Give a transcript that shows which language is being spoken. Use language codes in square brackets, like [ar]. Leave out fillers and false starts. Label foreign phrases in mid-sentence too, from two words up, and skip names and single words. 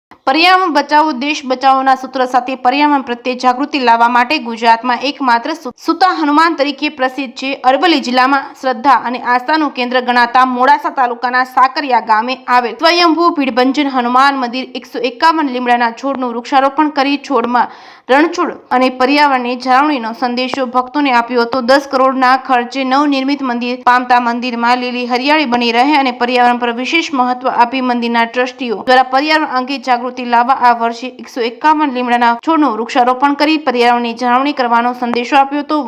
[hi] पर्यावरण बचाओ देश बचाओना [gu] સૂત્ર સાથે પર્યાવરણ પ્રત્યે જાગૃતિ લાવવા માટે ગુજરાતમાં એકમાત્ર સુતા હનુમાન તરીકે પ્રસિદ્ધ છે। અરવલી જિલ્લામાં શ્રદ્ધા અને આસ્થાનું કેન્દ્ર ગણાતા મોડાસા તાલુકાના સાકરિયા ગામે આવેલ સ્વયંભૂ ભીડભંજન હનુમાન મંદિર 151 લીમડાના છોડનું વૃક્ષારોપણ કરી છોડમાં રણછોડ અને પર્યાવરણની જાળવણીનો સંદેશો ભક્તોને આપ્યો હતો। 10 કરોડના ખર્ચે નવનિર્મિત મંદિર પામતા મંદિરમાં લીલી હરિયાળી બની રહે અને પર્યાવરણ પર વિશેષ મહત્વ આપી મંદિરના ટ્રસ્ટીઓ દ્વારા પર્યાવરણ અંગે જાગૃતિ લાવવા આ વર્ષે 151 લીમડાના છોડનું વૃક્ષારોપણ કરી પર્યાવરણની જાળવણી કરવાનો સંદેશો આપ્યો હતો।